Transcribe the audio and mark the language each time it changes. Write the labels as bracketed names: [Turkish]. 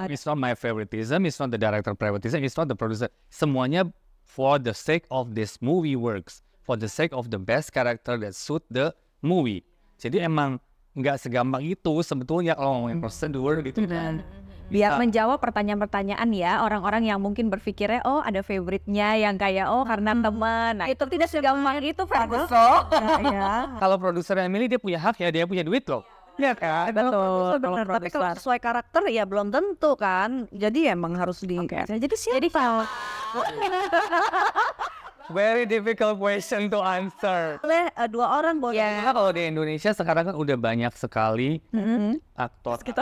[English] It's not my favoritism, it's not the director favoritism, it's not the producer. [Indonesian] Semuanya [English] for the sake of this movie works, for the sake of the best character that suit the movie. [Indonesian] Jadi emang nggak segampang itu sebetulnya kalau ngomongin prosedur gitu kan. Biar menjawab pertanyaan-pertanyaan ya orang-orang yang mungkin berpikirnya ada favorite-nya yang kayak karena teman. Nah, itu tidak segampang itu, Ferguson. Kalau produser yang milih dia punya hak ya, dia punya duit loh. Iya kan? Betul. Tapi kalau sesuai karakter ya belum tentu kan. Jadi emang harus di. Jadi siapa? [English] Very difficult question to answer. [Indonesian] Boleh dua orang boleh. Karena kalau di Indonesia sekarang kan udah banyak sekali aktor.